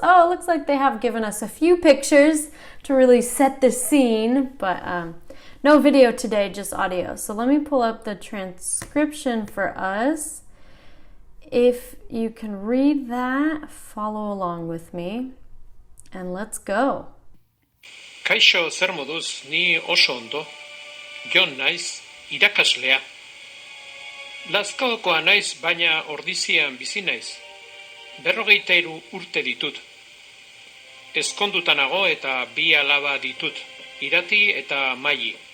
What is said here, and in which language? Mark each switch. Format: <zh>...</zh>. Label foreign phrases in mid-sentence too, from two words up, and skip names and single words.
<en>Oh, it looks like they have given us a few pictures to really set the scene, but no video today, just audio. So let me pull up the transcription for us. If you can read that, follow along with me, and let's go.</en> <eu>Kaixo, zer moduz, ni oso ondo. Jon naiz, irakaslea. Lazkaokoa naiz, baina ordizian bizi naiz. 43 urte ditut. Ezkonduta nago eta 2 alaba ditut, Irati eta Maili.</eu>